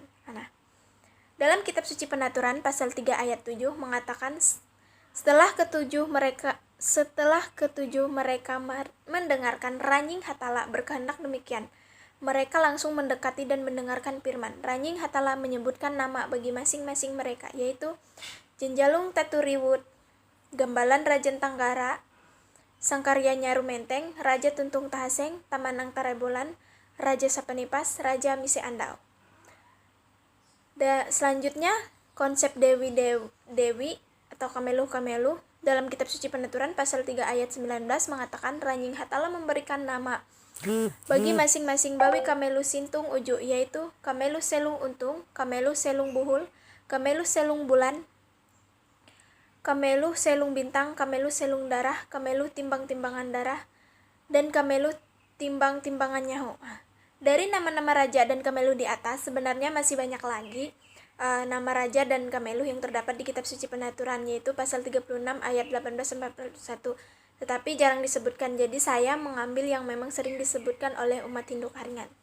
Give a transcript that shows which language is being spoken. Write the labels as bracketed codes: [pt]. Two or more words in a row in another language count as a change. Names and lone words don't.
[id] Dalam kitab suci penaturan pasal 3 ayat 7 mengatakan setelah ketujuh mereka mendengarkan Ranying Hathala berkehendak demikian, mereka langsung mendekati dan mendengarkan firman. Ranying Hathala menyebutkan nama bagi masing-masing mereka, yaitu Jenjalung Taturiwut, Gambalan Rajan Tanggara, Sangkarya Nyaru Menteng, Raja Tuntung Tahaseng, Tamanang Tarebolan, Raja Sapanipas, Raja Mise Andau. Selanjutnya, konsep Dewi atau Kamelu dalam kitab suci Penuturan pasal 3 ayat 19 mengatakan Ranying Hatala memberikan nama bagi masing-masing bawi Kamelu Sintung Uju, yaitu Kamelu Selung Untung, Kamelu Selung Buhul, Kamelu Selung Bulan, Kamelu Selung Bintang, Kamelu Selung Darah, Kamelu Timbang-timbangan Darah, dan Kamelu Timbang-timbangan Nyahu. Dari nama-nama raja dan Kamelu di atas, sebenarnya masih banyak lagi nama raja dan Kamelu yang terdapat di kitab suci Penuturan, yaitu pasal 36 ayat 18-41, tetapi jarang disebutkan, jadi saya mengambil yang memang sering disebutkan oleh umat Hindu Karingan.